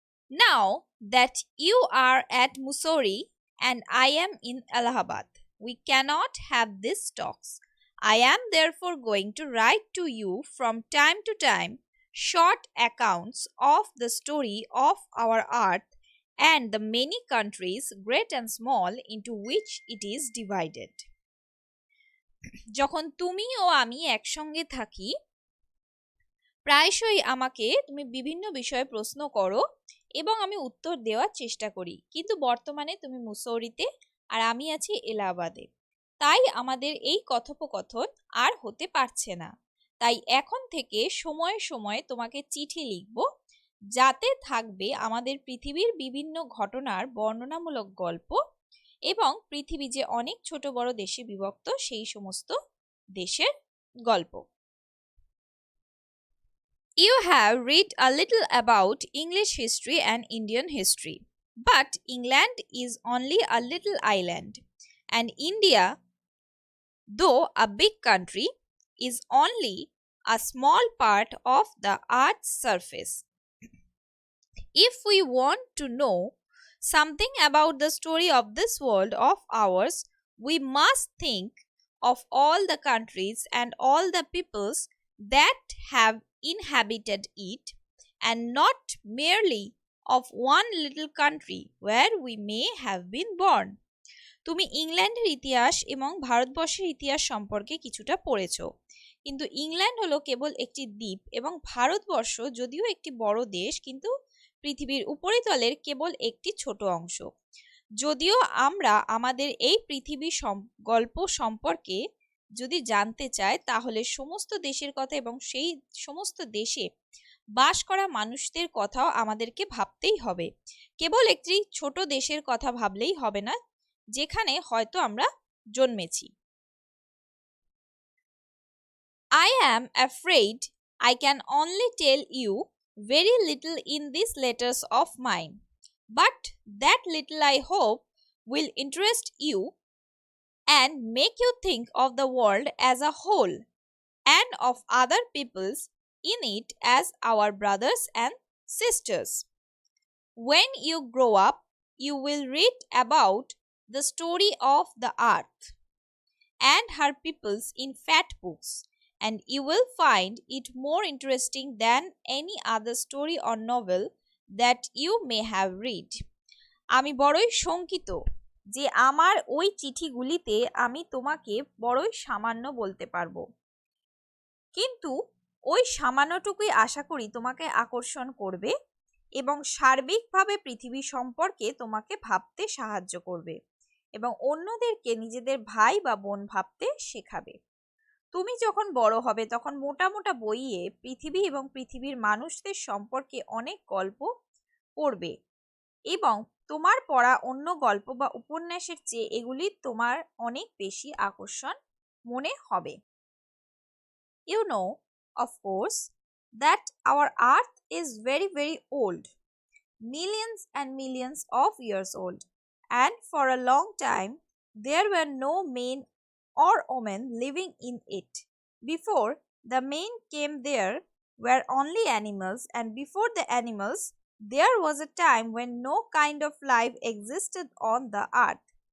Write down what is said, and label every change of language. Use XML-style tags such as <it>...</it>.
<en>Now that you are at Mussoorie and I am in Allahabad, we cannot have these talks. I am therefore going to write to you from time to time short accounts of the story of our earth and the many countries, great and small, into which it is divided.</en> <bn>যখন তুমি ও আমি একসঙ্গে থাকি, প্রায়শই আমাকে তুমি বিভিন্ন বিষয়ে প্রশ্ন করো এবং আমি উত্তর দেওয়ার চেষ্টা করি, কিন্তু বর্তমানে তুমি মুসৌরিতে আর আমি আছি এলাহাবাদে, তাই আমাদের এই কথোপকথন আর হতে পারছে না। তাই এখন থেকে সময়ে সময়ে তোমাকে চিঠি লিখব, যাতে থাকবে আমাদের পৃথিবীর বিভিন্ন ঘটনার বর্ণনামূলক গল্প এবং পৃথিবী যে অনেক ছোট বড় দেশে বিভক্ত সেই সমস্ত দেশের গল্প।</bn> <en>You have read a little about English history and Indian history, but England is only a little island, and India, though a big country, is only a small part of the earth's surface. If we want to know something about the story of this world of ours, we must think of all the countries and all the peoples that have inhabited it, and not merely of one little country where we may have been born.</en> <bn>তুমি ইংল্যান্ডের ইতিহাস এবং ভারতবর্ষের ইতিহাস সম্পর্কে কিছুটা পড়েছ, কিন্তু ইংল্যান্ড হলো কেবল একটি দ্বীপ এবং ভারতবর্ষ যদিও একটি বড় দেশ, কিন্তু পৃথিবীর উপরিতলের কেবল একটি ছোট অংশ। যদিও আমরা আমাদের এই পৃথিবী গল্প সম্পর্কে যদি জানতে চাই, তাহলে সমস্ত দেশের কথা এবং সেই সমস্ত দেশে বাস করা মানুষদের কথাও আমাদেরকে ভাবতেই হবে। কেবল একটি ছোট দেশের কথা ভাবলেই হবে না, যেখানে হয়তো আমরা জন্মেছি।</bn> <en>I am afraid I can only tell you very little in these letters of mine, but that little I hope will interest you and make you think of the world as a whole and of other peoples in it as our brothers and sisters. When you grow up, you will read about the story of the earth and her peoples in fat books, and you will find it more interesting than any other story or novel that you may have read.</en> <bn>আমি বড়ই শঙ্কিত যে আমার ওই চিঠিগুলিতে আমি তোমাকে বড়ই সামান্য বলতে পারবো, কিন্তু ওই সামান্যটুকুই আশা করি তোমাকে আকর্ষণ করবে এবং সার্বিকভাবে পৃথিবী সম্পর্কে তোমাকে ভাবতে সাহায্য করবে এবং অন্যদেরকে নিজেদের ভাই বা বোন ভাবতে শেখাবে। তুমি যখন বড় হবে তখন মোটা মোটা বইয়ে পৃথিবী এবং পৃথিবীর মানুষদের সম্পর্কে অনেক গল্প পড়বে এবং তোমার পড়া অন্য গল্প বা উপন্যাসের চেয়ে এগুলি তোমার অনেক বেশি আকর্ষণ মনে হবে।</bn> <en>You know, of course, that our earth is very, very old, millions and millions of years old, and for a long time there were no men or women living in it. Before the men came, there were only animals, and before the animals, there was a time when no kind of life existed on the earth.</en>